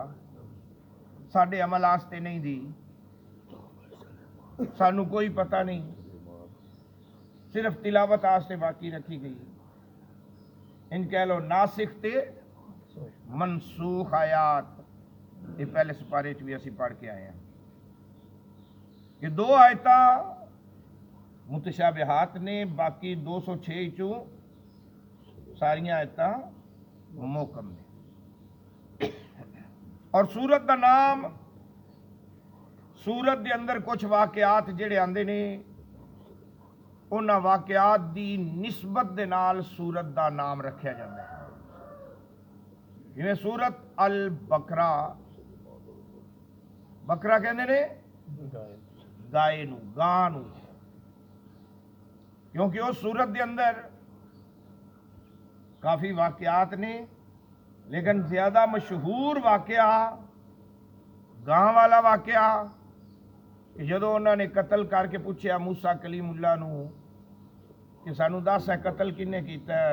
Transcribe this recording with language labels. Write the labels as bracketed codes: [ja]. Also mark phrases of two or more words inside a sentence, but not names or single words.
[pa] ساڈے عمل واسطے نہیں دی, سانو کوئی پتہ نہیں, صرف تلاوت واسطے باقی رکھی گئی. ان کہہ لو ناسخ تے منسوخ آیات. یہ پہلے سپارے بھی اسی پڑھ کے آئے ہیں کہ 2 آیتاں متشابہات نے, باقی 206 چوں ساریاں آیتاں محکم نے. اور سورت دا نام, سورت دے اندر کچھ واقعات جڑے آندے نے, انہاں واقعات دی نسبت دے نال سورت دا نام رکھیا جاندہ ہے. جویں سورت البقرہ, بکرا کہندے نے گائے نو, گاں نو, کیونکہ اس سورت دے اندر کافی واقعات نے, لیکن زیادہ مشہور واقعہ گاں والا واقعہ کہ جدو انہوں نے قتل کر کے پوچھا موسیٰ کلیم اللہ نو کہ سانو دس ہے قتل کنے کیتا ہے.